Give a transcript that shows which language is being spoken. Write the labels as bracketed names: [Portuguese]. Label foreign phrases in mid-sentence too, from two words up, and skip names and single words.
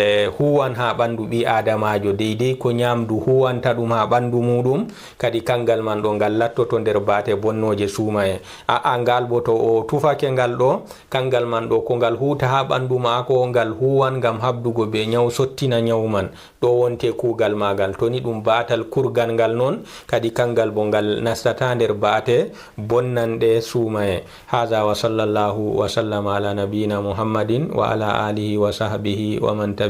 [Fula] huwan ha ɓandu ɓi adamajo deydey ko ñamdu huwanta ɗum ha ɓandu muɗum kadi kangal man ɗo ngal lattoto nder baate bonnoje suumaye ngal bo to o tufake ngal ɗo kangal man ɗo ko ngal huta ha ɓandu maako ngal huwan ngam habdugo be ñaw sottina ñaw man ɗo wonte kugal magal toni ɗum baatal kurgal ngal noon kadi kangal bo ngal nastata nder baate bonnanɗe suumaye. [Arabic] هذا وصلى الله وسلم على نبينا محمد وعلى آله وصحبه ومن تبع